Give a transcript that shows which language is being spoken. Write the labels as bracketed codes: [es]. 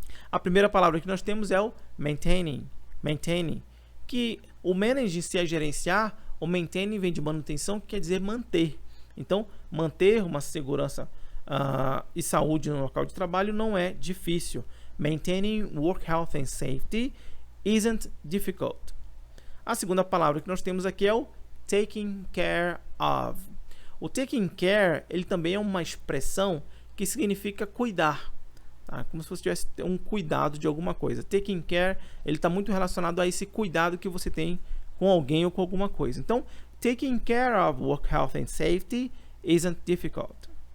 [pt] A primeira palavra que nós temos é o maintaining, que o managing se é gerenciar, o maintaining vem de manutenção, que quer dizer manter. Então, manter uma segurança e saúde no local de trabalho não é difícil. [en] Maintaining work health and safety isn't difficult. [pt] A segunda palavra que nós temos aqui é o taking care of. O taking care, ele também é uma expressão que significa cuidar, tá? Como se você tivesse um cuidado de alguma coisa. Taking care, ele está muito relacionado a esse cuidado que você tem com alguém ou com alguma coisa. [en] Então, taking care of work health and safety isn't difficult.